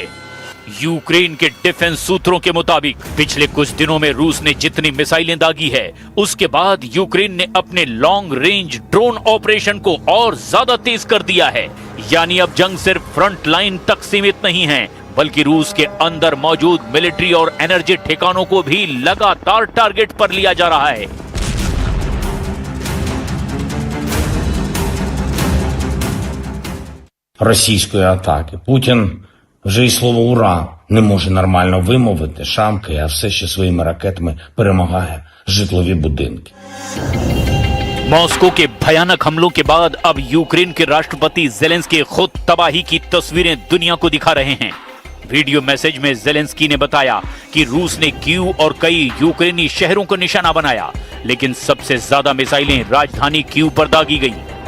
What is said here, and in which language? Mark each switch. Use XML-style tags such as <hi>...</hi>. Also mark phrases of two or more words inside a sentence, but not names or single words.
<hi>यूक्रेन के डिफेंस सूत्रों के मुताबिक पिछले कुछ दिनों में रूस ने जितनी मिसाइलें दागी है, उसके बाद यूक्रेन ने अपने</hi> <en>long range drone operation</en> <hi>को और ज्यादा तेज कर दिया है। यानी अब जंग सिर्फ</hi> <en>front line</en> <hi>तक सीमित नहीं है, बल्कि रूस के अंदर मौजूद मिलिट्री और एनर्जी ठिकानों को भी लगातार टारगेट पर लिया जा रहा है।</hi> <uk>Російської атаки. Путін вже і слово «ура» не може нормально вимовити, шамкає, а все ще своїми ракетами перемагає житлові будинки.</uk> <hi>मॉस्को के भयानक हमलों के बाद अब यूक्रेन के राष्ट्रपति ज़ेलेंस्की खुद तबाही की तस्वीरें दुनिया को दिखा रहे हैं।</hi> <en>video message</en> <hi>में ज़ेलेंस्की ने बताया कि रूस ने कीव और कई यूक्रेनी शहरों को निशाना बनाया, लेकिन सबसे ज्यादा मिसाइलें राजधानी कीव पर दागी गईं।</hi>